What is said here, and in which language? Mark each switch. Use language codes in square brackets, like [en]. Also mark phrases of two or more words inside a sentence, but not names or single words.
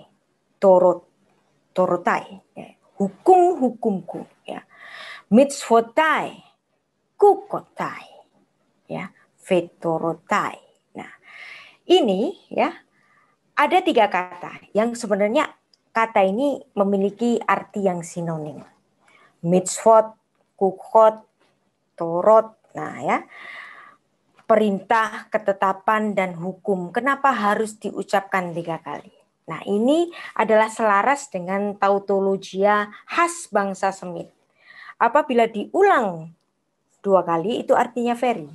[id] Torotai, ya. Hukum-hukumku, ya. [he] מצוותי, חוקותי, ya. Vetorotai. [id] Nah, ini ya ada 3 kata yang sebenarnya kata ini memiliki arti yang sinonim. [he] מצוות, חוקות, תורות. [id] Nah ya, perintah, ketetapan, dan hukum. Kenapa harus diucapkan 3 kali? Nah ini adalah selaras dengan tautologia khas bangsa Semit. Apabila diulang 2 kali itu artinya very.